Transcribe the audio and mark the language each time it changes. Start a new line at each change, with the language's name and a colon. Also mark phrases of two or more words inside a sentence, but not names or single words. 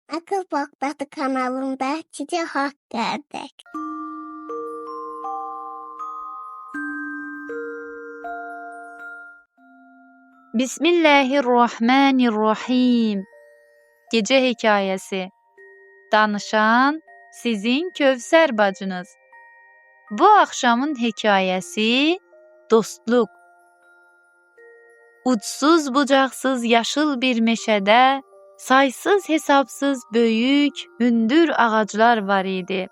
Turkish: Akıl Bakdadı kanalında size hoş geldik.
Arabic: Bismillahirrahmanirrahim.
Turkish: Gece hikayesi.
Azerbaijani: Danışan sizin Kövsər bacınız. Bu axşamın hekayəsi dostluq. Ucsuz bucaqsız yaşıl bir meşədə saysız hesabsız böyük, hündür ağaclar var idi.